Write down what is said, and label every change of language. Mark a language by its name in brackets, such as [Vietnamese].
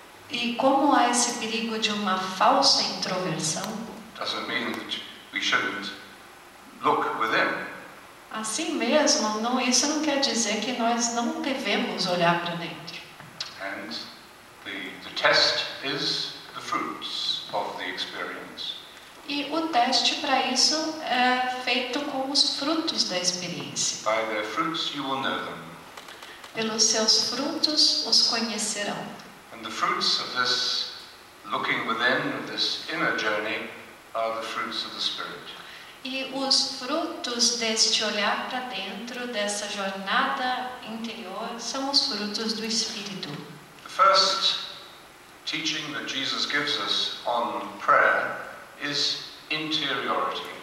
[Portuguese] E como há esse perigo de uma falsa introversão, [English] doesn't mean that we shouldn't look within. [Portuguese] Assim mesmo, isso não quer dizer que nós não devemos olhar para dentro. [English] And the test is the fruits of the experience. [Portuguese] E o teste para isso é feito com os frutos da experiência. [English] By their fruits you will know them. [Portuguese] Pelos seus frutos os conhecerão. [English] And the fruits of this looking within, of this inner journey, are the fruits of the Spirit. [Portuguese] E os frutos deste olhar para dentro, dessa jornada interior, são os frutos do Espírito. [English] The first teaching that Jesus gives us on prayer is interiority.